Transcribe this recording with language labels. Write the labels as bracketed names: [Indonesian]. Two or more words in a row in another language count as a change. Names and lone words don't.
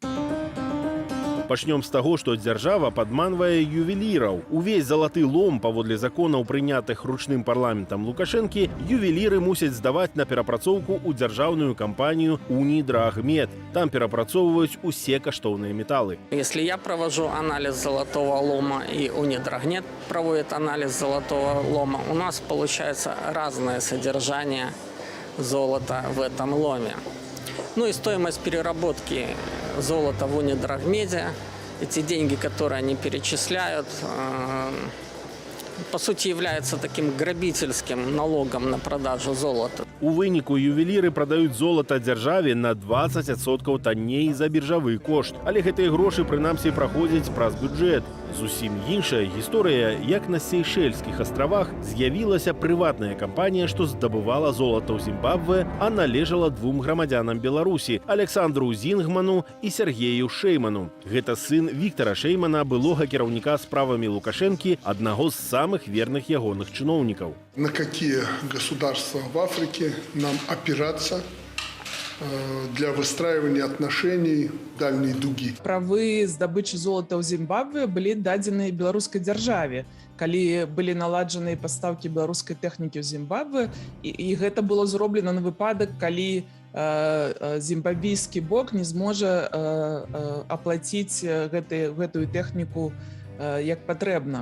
[Belarusian] Пачнём з таго, што дзяржава падманвае ювеліраў. Увесь залаты лом, паводле законаў, прынятых ручным парламентам Лукашэнкі, ювеліры мусяць здаваць на перапрацоўку ў дзяржаўную кампанію «Унидрагмет». Там перапрацоўваюць усе каштоўныя металы. [Russian] Если я провожу анализ золотого лома и Унидрагмет проводит анализ золотого лома, у нас получается разное содержание золота в этом ломе. Ну и стоимость переработки золота в Унидрагмеде, эти деньги, которые они перечисляют, по сути, является таким грабительским налогом на продажу золота. [Belarusian] У выніку ювеліры прадаюць золата дзяржаве на 20% танней за біржавы кошт. Але гэтыя грошы, прынамсі, праходзяць праз бюджэт. Зусім іншая гісторыя, як на Сейшэльскіх астравах з'явілася прыватная кампанія, што здабывала золата ў Зімбабве, а належала двум грамадзянам Беларусі – Александру Зінгману і Сергею Шейману. Гэта сын Віктара Шеймана, былога кіраўніка справамі Лукашэнкі, аднаго з самых верных ягоных чыноўнікаў. [Russian] На какие государства в Африке нам опираться для выстраивания отношений дальней дуги? [Belarusian] Правы здабычы золата ў Зімбабве былі дадзены беларускай дзяржаве, калі былі наладжаныя пастаўкі беларускай тэхнікі ў Зімбабве, і гэта было зроблена на выпадак, калі зімбабвійскі бок не зможа аплаціць гэтую тэхніку як патрэбна.